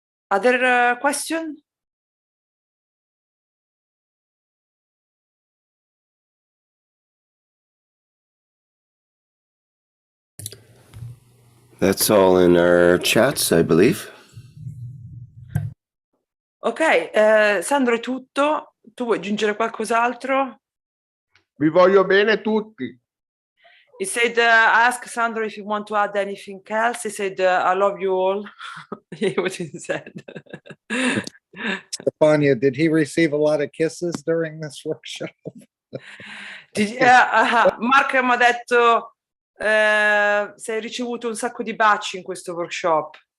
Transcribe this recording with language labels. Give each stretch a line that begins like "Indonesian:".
English: Other question? That's all in our chats, I believe.
Italian: Ok, Sandro, è tutto. Tu vuoi aggiungere qualcos'altro? Vi voglio bene tutti.
English: He said, ask Sandro if you want to add anything else. He said, I love you all. What he said. Stefania, did he receive a lot of kisses during this workshop?
Italian: Mark mi ha detto se hai ricevuto un sacco di baci in questo workshop.